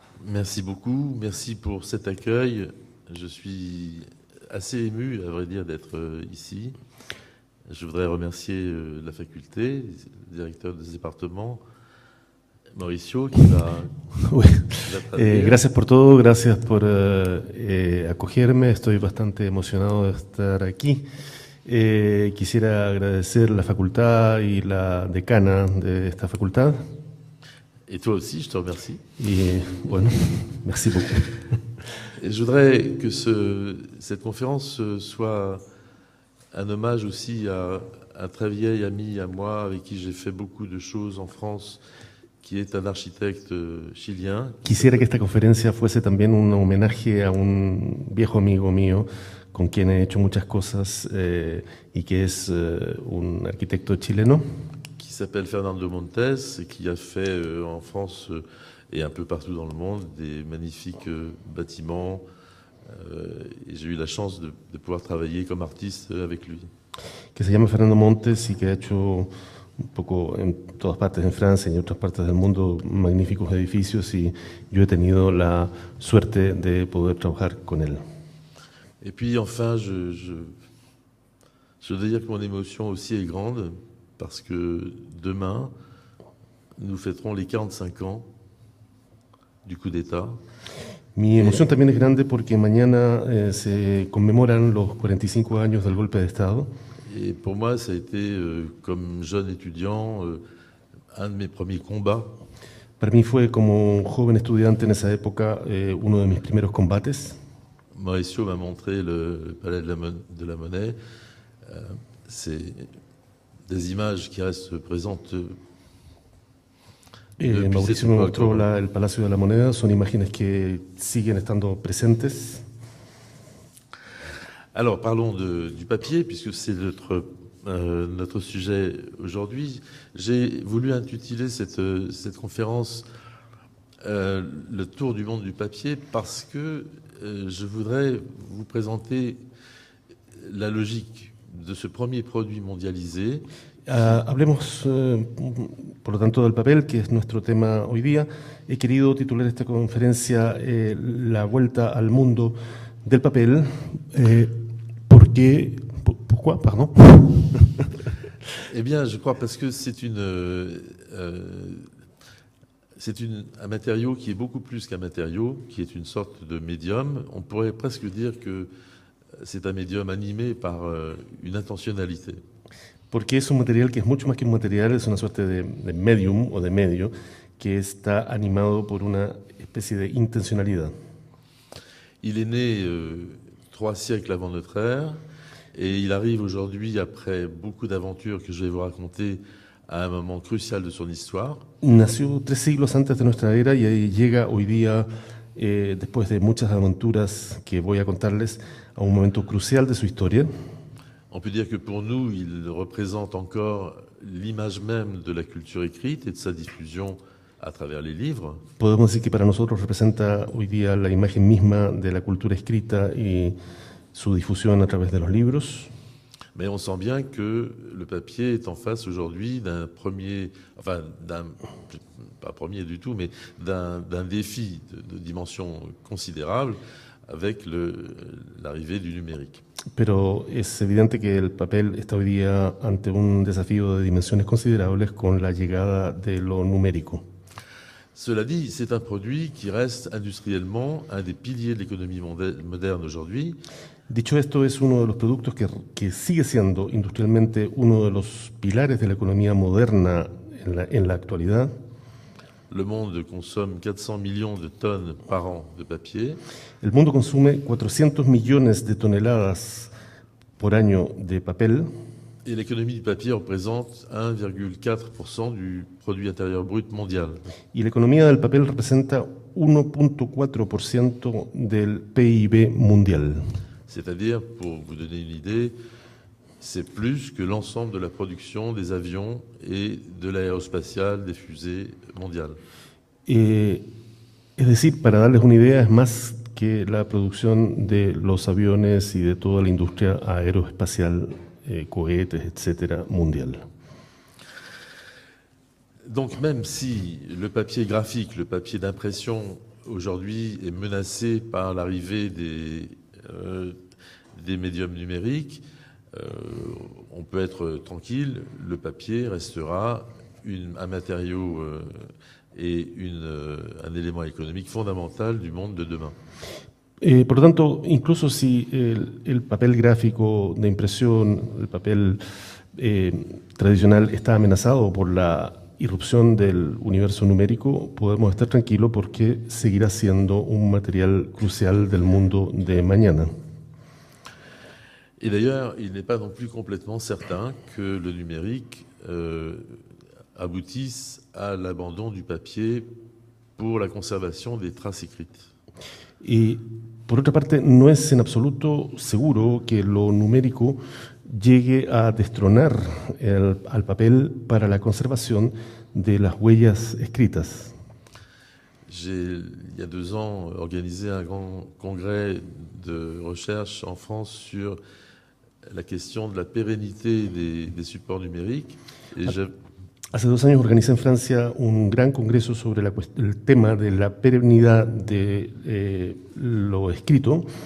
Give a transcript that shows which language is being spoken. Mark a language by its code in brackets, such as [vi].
[fr] Merci beaucoup, merci pour cet accueil. Je suis assez ému, à vrai dire, d'être ici. Je voudrais remercier la faculté, le directeur de ce département, Mauricio, qui va... Oui. [es] Gracias por todo, gracias por acogerme. Estoy bastante emocionado de estar aquí. Quisiera agradecer la facultad y la decana de esta facultad. [fr] Et toi aussi, je te remercie. [es] Y bueno, [fr] merci beaucoup. Et je voudrais que cette conférence soit un hommage aussi à un très vieil ami à moi, avec qui j'ai fait beaucoup de choses en France, qui est un architecte chilien. [es] Quisiera que esta conferencia fuese también un homenaje a un viejo amigo mío con quien he hecho muchas cosas y que es un arquitecto chileno. [fr] Qui s'appelle Fernando Montes et qui a fait en France et un peu partout dans le monde des magnifiques bâtiments. Et j'ai eu la chance de pouvoir travailler comme artiste avec lui. [es] Que se llama Fernando Montes y que ha hecho un poco en todas partes en Francia y en otras partes del mundo magníficos edificios, y yo he tenido la suerte de poder trabajar con él. [fr] Et puis enfin, je dois dire que mon émotion aussi est grande parce que demain, nous fêterons les 45 ans du coup d'État. [es] Mi emoción también es grande porque mañana se conmemoran los 45 años del golpe de Estado. [fr] Et pour moi, ça a été, comme jeune étudiant, un de mes premiers combats. [es] Para mí fue como joven estudiante en esa época uno de mis primeros combates. [fr] Mauricio m'a montré le palais de la Monnaie. C'est des images qui restent présentes. [es] Mauricio me mostró el Palacio de la Moneda, son imágenes que siguen estando presentes. [fr] Alors parlons du papier, puisque c'est notre sujet aujourd'hui. J'ai voulu intituler cette conférence le tour du monde du papier parce que je voudrais vous présenter la logique de ce premier produit mondialisé. [es] Hablemos, por lo tanto, del papel, que es nuestro tema hoy día. He querido titular esta conferencia La vuelta al mundo del papel, porque... [fr] Pourquoi, pardon? Eh bien, je crois parce que c'est un matériau qui est beaucoup plus qu'un matériau, qui est une sorte de médium. On pourrait presque dire que c'est un médium animé par une intentionnalité. [es] Porque es un material que es mucho más que un material, es una suerte de medium o de medio que está animado por una especie de intencionalidad. [fr] Il est né 3 siècles avant notre ère et il arrive aujourd'hui, après beaucoup d'aventures que je vais vous raconter, à un moment crucial de son histoire. [es] Nació 3 siglos antes de nuestra era y llega hoy día, después de muchas aventuras que voy a contarles, a un momento crucial de su historia. [fr] On peut dire que pour nous, il représente encore l'image même de la culture écrite et de sa diffusion à travers les livres. [es] Podemos decir que para nosotros representa hoy día la imagen misma de la cultura escrita y su difusión a través de los libros. [fr] Mais on sent bien que le papier est en face aujourd'hui d'un premier, enfin pas premier du tout, mais d'un défi de dimension considérable avec l'arrivée du numérique. [es] Pero es evidente que el papel está hoy día ante un desafío de dimensiones considerables con la llegada de lo numérico. [fr] Cela dit, c'est un produit qui reste industriellement un des piliers de l'économie moderne aujourd'hui. [es] Dicho esto, es uno de los productos que sigue siendo industrialmente uno de los pilares de la economía moderna en la actualidad. [fr] Le monde consomme 400 millions de tonnes par an de papier. [es] El mundo consume 400 millones de toneladas por año de papel. [fr] Et l'économie du papier représente 1,4% du produit intérieur brut mondial. [es] Y la economía del papel representa 1.4% del PIB mundial. [fr] C'est-à-dire, pour vous donner une idée, c'est plus que l'ensemble de la production des avions et de l'aérospatiale des fusées mondiales. [es] Es decir, para darles una idea, es más que la producción de los aviones y de toda la industria aeroespacial, cohetes, etcétera, mundial. [fr] Donc même si le papier graphique, le papier d'impression aujourd'hui est menacé par l'arrivée des médiums numériques, on peut être tranquille, le papier restera un matériau et un élément économique fondamental du monde de demain. [es] Por lo tanto, incluso si el papel gráfico de impresión, el papel tradicional está amenazado por la irrupción del universo numérico, podemos estar tranquilos porque seguirá siendo un material crucial del mundo de mañana. [fr] Et d'ailleurs, il n'est pas non plus complètement certain que le numérique aboutisse à l'abandon du papier pour la conservation des traces écrites. [es] Y por otra parte, no es en absoluto seguro que lo numérico llegue a destronar al papel para la conservación de las huellas escritas. [fr] J'ai, il y a 2 ans, organisé un grand congrès de recherche en France sur la question de la pérennité des supports numériques. Et [es] Hace 2 años organizé en Francia un gran congreso sobre el tema de la perennidad de lo escrito.